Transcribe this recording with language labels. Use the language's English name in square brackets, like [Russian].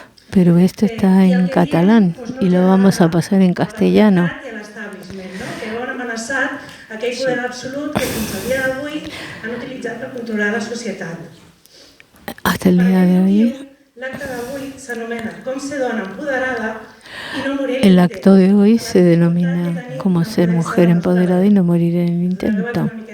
[Spanish] Pero esto está en catalán y lo vamos a pasar en castellano. [Catalan] Que veuen amenaçat aquell poder absolut que fins al dia d'avui han utilitzat per controlar la societat. [Spanish] Hasta el día de hoy. [Catalan] L'acte d'avui s'anomena Com ser dona empoderada i no morir. [Spanish] El acto de hoy se denomina como ser mujer empoderada y no morir en el intento.